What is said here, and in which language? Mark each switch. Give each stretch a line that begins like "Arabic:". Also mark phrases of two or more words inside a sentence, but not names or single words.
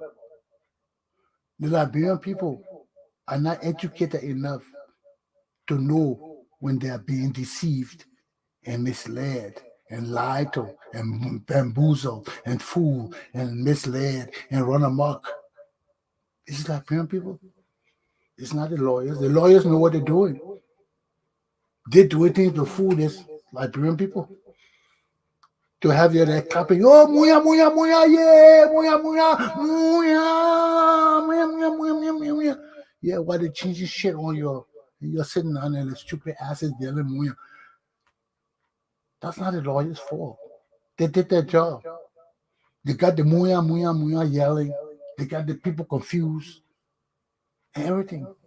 English: The Liberian people are not educated enough to know when they are being deceived and misled and lied to and bamboozled and fooled and misled and run amok. It's Liberian people. It's not the lawyers. The lawyers know what they're doing. They do things to fool this Liberian people. To have your there clapping, oh, muya, muya, muya, yeah, muya, muya, muya, muya, muya, muya, muya, muya, muya. Yeah, while they changing shit on your, you're sitting down there, the stupid asses yelling muya. That's not the lawyer's fault. They did their job. They got the muya, muya, muya yelling. They got the people confused and everything.